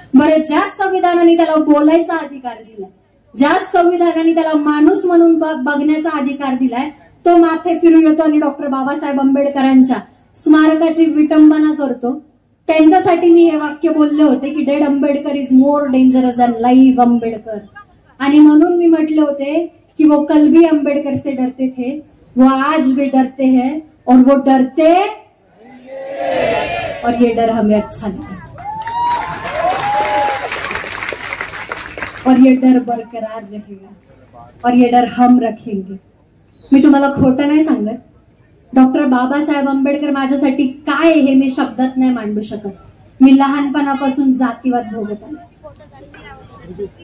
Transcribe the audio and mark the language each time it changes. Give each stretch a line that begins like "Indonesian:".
Marathi: बरं, ज्या संविधानाने त्याला बोलायचा अधिकार दिलाय, ज्या संविधानाने त्याला माणूस म्हणून बघण्याचा अधिकार दिलाय, तो माथे फिरू येतो आणि डॉक्टर बाबासाहेब आंबेडकरांच्या स्मारकाची विटंबना करतो. त्यांच्यासाठी मी हे वाक्य बोलले होते की
English: Dead Ambedkar is more dangerous than live Ambedkar.
Marathi: आणि म्हणून मी म्हटले होते
Hindi: कि वो कल भी अम्बेडकर से डरते थे, वो आज भी डरते हैं और वो डरते और ये डर हमें अच्छा लगा और ये डर बरकरार रहेगा और ये डर हम रखेंगे.
Marathi: मी तुम्हाला खोटं नाही सांगत, डॉक्टर बाबासाहेब आंबेडकर माझ्यासाठी काय हे मी शब्दात नाही मांडू शकत. मी लहानपणापासून जातीवाद भोगत आले.